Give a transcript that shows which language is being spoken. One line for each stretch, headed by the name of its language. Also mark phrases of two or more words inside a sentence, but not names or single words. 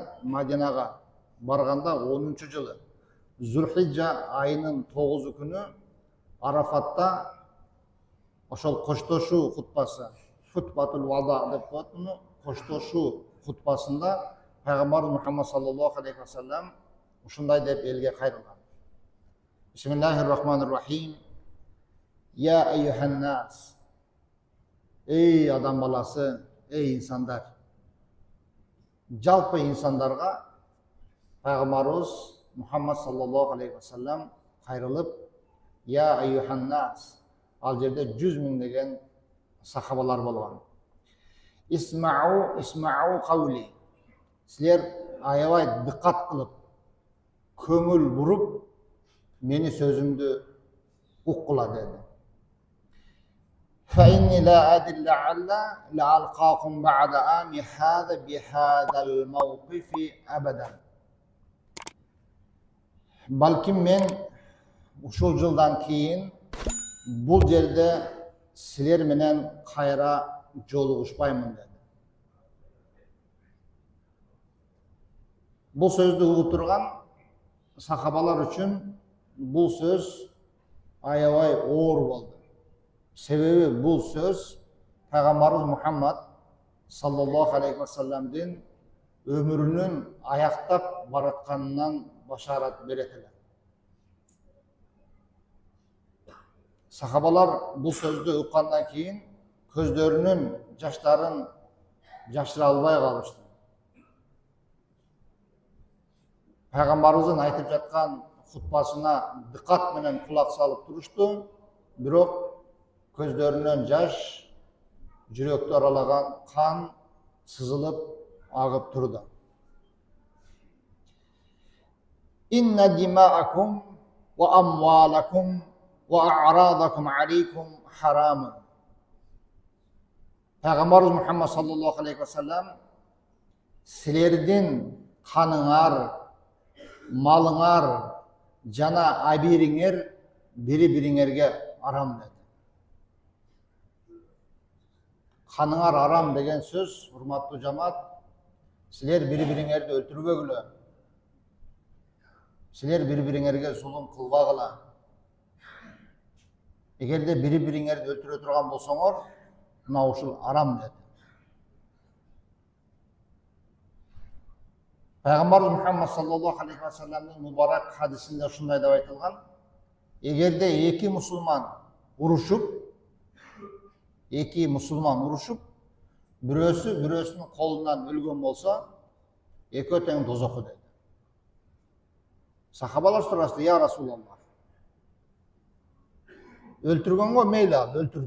Kyrgyz: Мадинага барганда 10-жылы Зулхижа айынын 9 күнү Арафатта ошол коштошуу хутбасы,
Arabic: خطبة الوداع
Kyrgyz: деп коет муну, коштошуу хутбасында Пайгамбарыбыз Мухаммад
Arabic: صلى الله عليه وسلم
Kyrgyz: ушундай деп элге кайрылган.
Arabic: بسم الله الرحمن الرحيم. يا أيها الناس.
Kyrgyz: Эй адам баласы, эй инсандар. Жалпы инсандарга Пайгамбарыбыз Мухаммад
Arabic: صلى الله عليه وسلم
Kyrgyz: кайрылып,
Arabic: يا أيها الناس.
Kyrgyz: Ал жерде 100 миңдеген сахабалар болгон.
Arabic: اسمعوا قولي.
Kyrgyz: Силер аябай диккат кылып, көңүл буруп, мени сөзүмдү уккула dedi.
Arabic: فإني لا أدري لعل لألقاكم بعد عامي هذا بهذا الموقف أبدا.
Kyrgyz: Balkim men ушул жылдан кийин бул жерде силер менен кайра жолугушпаймын dedi. Бул сөздү угуп турган сахабалар үчүн бул сөз аябай оор болду. Себеби бул сөз Пайгамбарыбыз Мухаммад
Arabic: صلى الله عليه وسلم
Kyrgyz: өмүрүнүн аяктап баратканынан башарат берет эле. Сахабалар бул сөздү уккандан кийин көздөрүнүн жаштарын жашыра албай калышты. Пайгамбарыбыздын айтып жаткан хутбасына диккат менен кулак салып турушту, бирок көздөрүнөн жаш, жүрөктү аралаган кан сызылып агып турду.
Arabic: إن دماءكم وأموالكم وأعراضكم عليكم حرام.
Kyrgyz: Пайгамбарыбыз Мухаммад
Arabic: صلى الله عليه وسلم
Kyrgyz: силердин каныңар, малыңар жана абириңер бири-бириңерге арам dedi. Kanыңар арам деген сөз, урматтуу жамаат, силер бири-бириңерди өлтүрбөгүлө. Силер бири-бириңерге зулум кылбагыла. Эгерде бири-бириңерди өлтүрө турган болсоңор, мына ушул арам dedi. Пайгамбарыбыз Мухаммад
Arabic: صلى الله عليه وسلم
Kyrgyz: мубарак хадисинде ушундай деп айтылган: эгерде эки мусулман урушуп, бирөөсү бирөөсүнүн колунан өлгөн болсо, экөө тең дозокко dedi. Сахабалар сурашты:
Arabic: "يا رسول الله,
Kyrgyz: өлтүргөнгө мейли ал, өлтүрдү.